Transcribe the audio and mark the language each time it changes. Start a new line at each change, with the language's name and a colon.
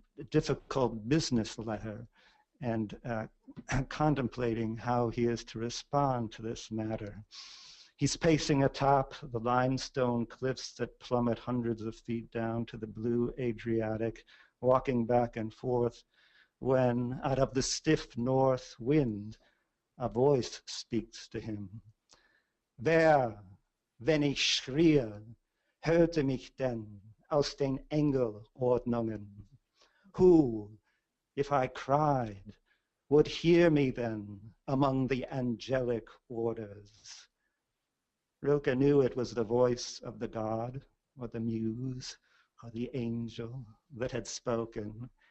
English: difficult business letter and contemplating how he is to respond to this matter. He's pacing atop the limestone cliffs that plummet hundreds of feet down to the blue Adriatic, walking back and forth, when out of the stiff north wind, a voice speaks to him.
German: Wer, wenn ich schrie, hörte mich denn aus den Engelordnungen?
English: Who, if I cried, would hear me then among the angelic orders? Rilke knew it was the voice of the god, or the muse, or the angel that had spoken.